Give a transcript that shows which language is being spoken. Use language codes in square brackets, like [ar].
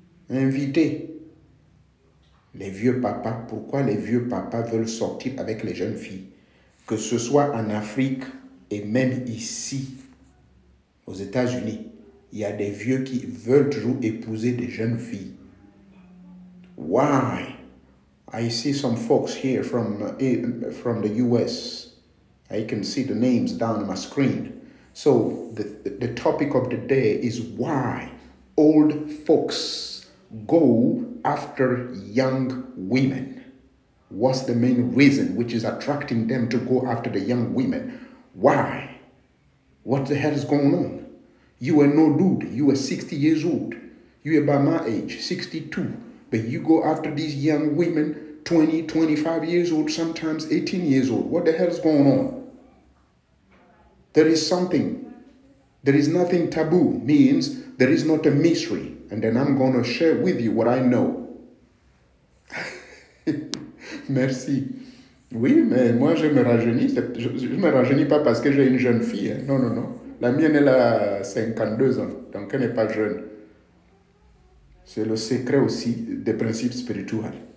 [fr] Invitez les vieux papas. Pourquoi les vieux papas veulent sortir avec les jeunes filles? Que ce soit en Afrique et même ici, aux États-Unis, il y a des vieux qui veulent toujours épouser des jeunes filles. [en] Why? I see some folks here from the US. I can see the names down on my screen. So the topic of the day is why old folks go after young women. What's the main reason which is attracting them to go after the young women? Why? What the hell is going on? You are no dude. You are 60 years old. You are by my age, 62. But you go after these young women, 20, 25 years old, sometimes 18 years old. What the hell is going on? There is something. There is nothing taboo. Means there is not a mystery. And then I'm going to share with you what I know. [fr] Merci. Oui, mais moi je me rajeunis. Je ne me rajeunis pas parce que j'ai une jeune fille. Hein. Non, non, non. La mienne, elle a 52 ans. Donc elle n'est pas jeune. C'est le secret aussi des principes spirituels.